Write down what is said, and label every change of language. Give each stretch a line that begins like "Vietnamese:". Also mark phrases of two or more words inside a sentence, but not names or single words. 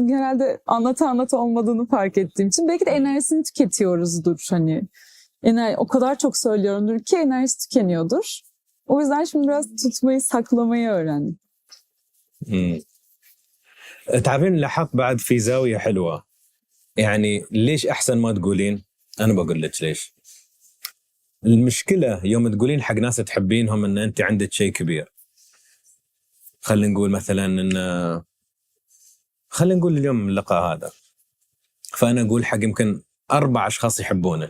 Turkish: Genelde anlata olmadığını fark ettiğim için. Belki de enerjisini tüketiyoruzdur. Hani o kadar çok söylüyorumdur ki enerjisi tükeniyordur. O yüzden şimdi biraz tutmayı, saklamayı öğrendim.
Arabic: تعرفين لاحظت بعد في زاويه حلوه يعني ليش احسن ما تقولين؟ انا بقول لك ليش. المشكله يوم تقولين حق ناس تحبينهم ان انت عندك شيء كبير. خلينا نقول مثلا ان خلينا نقول اليوم اللقاء هذا فانا اقول حق يمكن 4 اشخاص يحبونك.